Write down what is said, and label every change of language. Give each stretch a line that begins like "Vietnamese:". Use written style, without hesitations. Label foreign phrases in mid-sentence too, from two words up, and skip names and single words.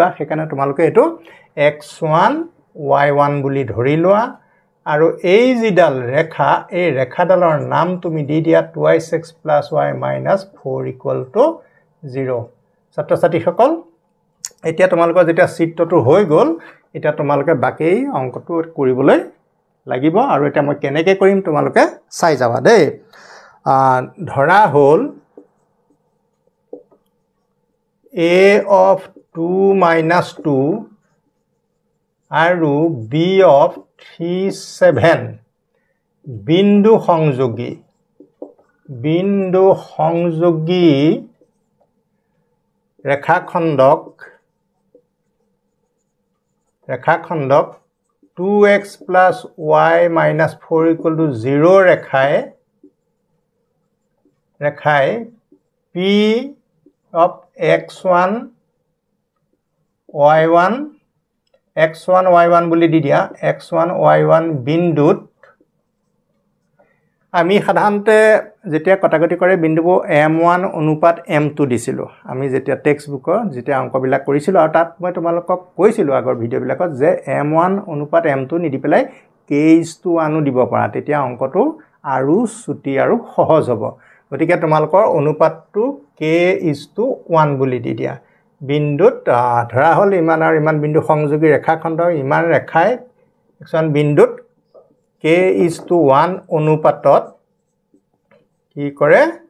Assamese: সেইকাৰণে তোমালোকে এইটো x1 y1 বুলি ধৰি লোৱা আৰু এই যিডাল ৰেখা, এই ৰেখাডালৰ নাম তুমি দি দিয়া 2x + y - 4 = 0। ছাত্ৰ-ছাত্ৰীসকল, এতিয়া তোমালোকৰ যেতিয়া চিত্ৰটো হৈ গ'ল, এতিয়া তোমালোকে বাকী অংকটো কৰিবলৈ লাগিব আৰু এতিয়া মই কেনেকৈ কৰিম তোমালোকে চাই যাবা দেই। ধৰা হ'ল a of 2 - 2 আৰু b of 3, 7 বিন্দু সংযোগী ৰেখাখণ্ডক 2x + y - 4 = 0 ৰেখাই p of x1 y1 x1 y1 বুলি দি দিয়া x1 y1 বিন্দুত আমি সাধাৰণতে যেতিয়া কটাকটি কৰে বিন্দুবোৰ m1 অনুপাত m2 দিছিলো আমি যেতিয়া টেক্সট বুকৰ যেতিয়া অংকবিলাক কৰিছিলো আৰু তাত মই তোমালোকক কৈছিলো আগৰ ভিডিঅ'বিলাকত যে m1 অনুপাত m2 নিদি পেলাই k1 দিব পাৰা তেতিয়া অংকটো আৰু ছুটি আৰু সহজ হ'ব গতিকে তোমালোকৰ অনুপাতটো k1 বুলি দি দিয়া বিন্দুত ধৰা হল ইমান আৰু ইমান বিন্দু সংযোগী ৰেখাখণ্ড ইমান ৰেখাই এখন বিন্দুত k1 অনুপাতত কি কৰে